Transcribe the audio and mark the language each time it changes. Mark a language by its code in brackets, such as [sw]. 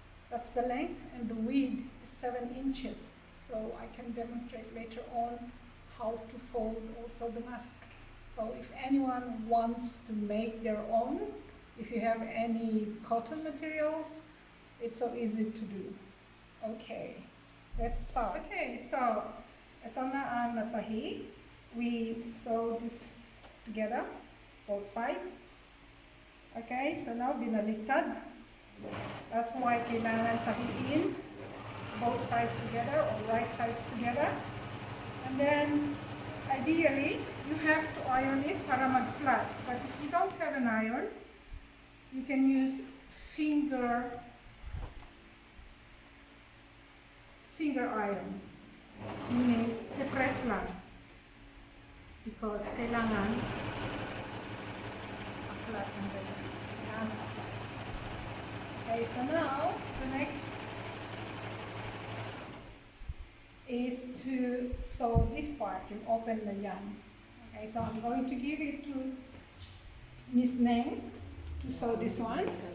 [en] That's the length, and the width is 7 inches. So I can demonstrate later on how to fold also the mask. So if anyone wants to make their own, if you have any cotton materials, it's so easy to do. Okay, let's start. [tl] Okay, so ito na ang natahi. [en] We sew this together, both sides. Okay, so now binaliktad. That's why [tl] kailangan tahiin [en] both sides together, or right sides together. And then, ideally, you have to iron it [tl] para mag-flat. [en] But if you don't have an iron, you can use finger iron. [tl] Meaning, i-press lang. Because kailangan flat ang ganyan. [en] Okay, so now, the next is to sew this part, you open the yarn. Okay, so I'm going to give it to Miss Neng to sew this one.